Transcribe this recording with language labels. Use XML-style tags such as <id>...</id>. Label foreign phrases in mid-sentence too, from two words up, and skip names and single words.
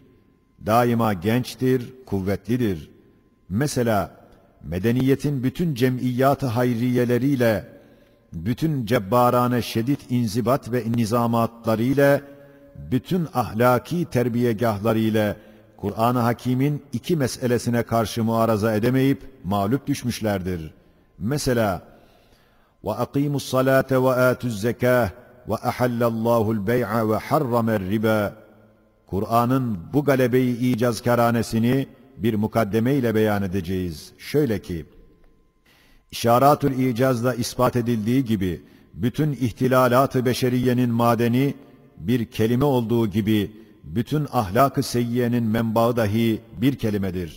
<tr>Daima gençtir, kuvvetlidir. Mesela medeniyetin bütün cem'iyyat-ı hayriyeleriyle, bütün cebbarane şedid inzibat ve nizamatlarıyla, bütün ahlaki terbiyegahlarıyla Kur'an-ı Hakîm'in 2 meselesine karşı muaraza edemeyip mağlup düşmüşlerdir.</tr> <ar>Mesela وَاَقِيمُوا الصَّلَاةَ وَآتُوا الزَّكَاةَ وَاَحَلَّ اللّٰهُ الْبَيْعَ وَحَرَّمَ الرِّبَا.</ar> <tr>Kur'an'ın bu galebeyi icazkaranesini bir mukaddeme ile beyan edeceğiz. Şöyle ki, İşaratül İcaz'da ispat edildiği gibi, bütün ihtilalat-ı beşeriyenin madeni bir kelime olduğu gibi, bütün ahlak-ı seyyiyenin menbaı dahi bir kelimedir.</tr>